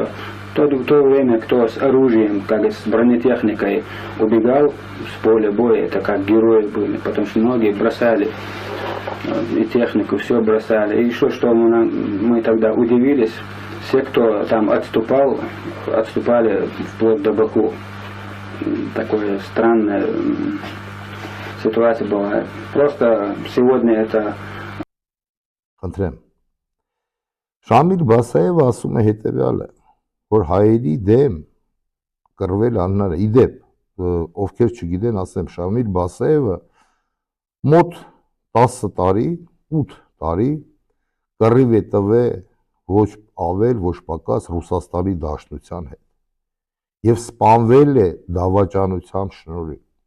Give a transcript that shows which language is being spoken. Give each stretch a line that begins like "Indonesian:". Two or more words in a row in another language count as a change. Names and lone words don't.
Russian: В то время, кто с оружием, как с бронетехникой убегал с поля боя, это как герои были, потому что многие бросали и технику, все бросали. И еще что мы тогда удивились, все, кто там отступал, отступали вплоть до Баку. Такое странное ситуация была. Просто сегодня это
Armenian: Խնդրեմ։ Շամիլ Բասաևը ասում է հետևյալը, որ հայերի դեմ կռվել աննարը, իդեպ, ովքեր չգիտեն, ասեմ, Շամիլ Բասաևը մոտ 10 տարի, 8 տարի կռիվ է տվել ոչ ավել, ոչ պակաս Ռուսաստանի Դաշնության հետ եւ սպանվել է դավաճանության շնորհիվ։